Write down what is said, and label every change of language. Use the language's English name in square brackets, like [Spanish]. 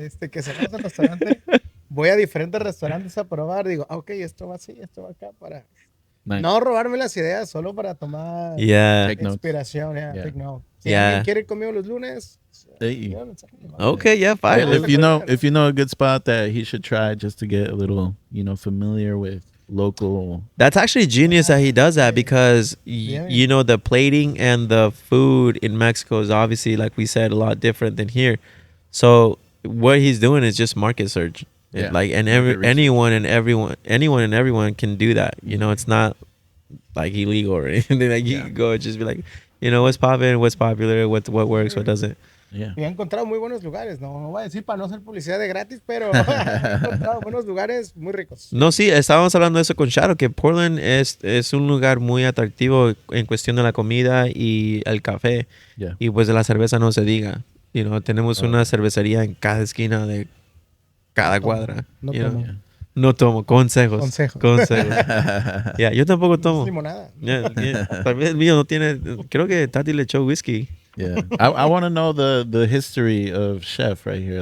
[Spanish] Que salimos al restaurante, voy a diferentes restaurantes a probar. Digo, ok, esto va así, esto va acá, para no robarme las ideas, solo para tomar inspiración. [English] Take note. [Spanish] Si alguien quiere ir conmigo los lunes, [English] okay, fire. If you know a good spot that he should try just to get a little, you know, familiar with local. That's actually genius that he does that, because you know, the plating and the food in Mexico is obviously, like we said, a lot different than here. So what he's doing is just market search. Yeah. Like, and anyone and everyone can do that. You know, it's not like illegal or anything. Like, you can go and just be like, you know, what's popping, what's popular, what works, what doesn't. Yeah. [Spanish] Y he encontrado muy buenos lugares, no voy a decir para no hacer publicidad de gratis, pero he encontrado buenos lugares muy ricos. No, sí, estábamos hablando de eso con Shadow, que Portland es un lugar muy atractivo en cuestión de la comida y el café. [English] Yeah. [Spanish] Y pues de la cerveza no se diga. [English] You know, [Spanish] tenemos una cervecería en cada esquina de cada cuadra. No tomo. Consejos. Yeah, yo tampoco tomo. Limonada. Tal vez el mío no tiene. Creo que Tati le echó whisky. [English] Yeah, I want to know the history of Chef right here.